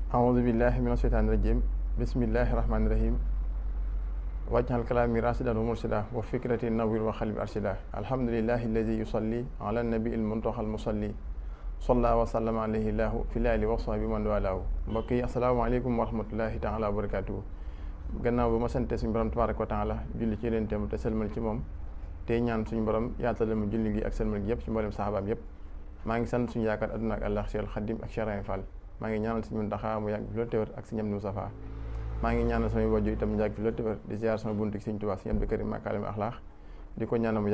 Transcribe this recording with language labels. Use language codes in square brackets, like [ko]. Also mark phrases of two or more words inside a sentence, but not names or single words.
[ar] أعوذ بالله من الشيطان الرجيم بسم الله الرحمن الرحيم واجعل كلامي راشدا ومرشدا وفكرتي نوّر وقلبي أرشدا الحمد لله الذي يصلي على النبي المنتقى المصلي صلى وسلم عليه الله في الآل وصحبه من والاه [wo] mbokk yi [ar] السلام عليكم ورحمة الله تعالى وبركاته [wo] gannaaw ba ma sante suñu borom [ar] تبارك وتعالى [wo] julli ci yonentam te sëlmal ci moom tey ñaan suñu borom yaatal mu julli gi ak sëlmal gi yëpp ci mboolem saxaabaam yëpp maa ngi sant suñu yaakaar adduna ak àllax Seexul Xadim ak Cheikh Ibra Fall maa ngi ñaanal suñu Muntaxa mu yàgg fi loolu téwér ak suñu Amdi Mustafaa maa ngi ñaanal samay wajju itam mu yàgg fi loolu téwér di ziar sama buntu Sëñ Tuubaa Sëñ Abdou Karim Makaarim Axlaax di ko ñaanal mu